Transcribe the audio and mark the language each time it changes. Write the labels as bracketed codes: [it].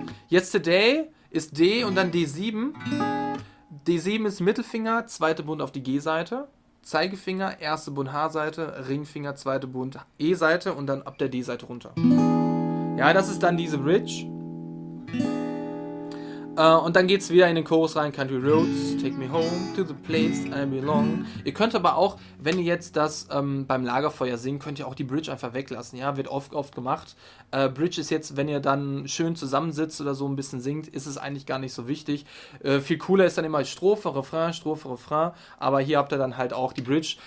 [de] Yesterday ist D und dann D7. D7 ist Mittelfinger, zweite Bund auf die G-Seite. Zeigefinger, erste Bund H-Seite, Ringfinger, zweite Bund E-Seite und dann ab der D-Seite runter. Ja, das ist dann diese Bridge. Und dann geht es wieder in den Chorus rein. [en] Country roads, take me home to the place I belong. [de] Ihr könnt aber auch, wenn ihr jetzt das beim Lagerfeuer singt, könnt ihr auch die Bridge einfach weglassen. Ja, wird oft gemacht. Bridge ist jetzt, wenn ihr dann schön zusammensitzt oder so ein bisschen singt, ist es eigentlich gar nicht so wichtig. Viel cooler ist dann immer Strophe, Refrain. Aber hier habt ihr dann halt auch die Bridge.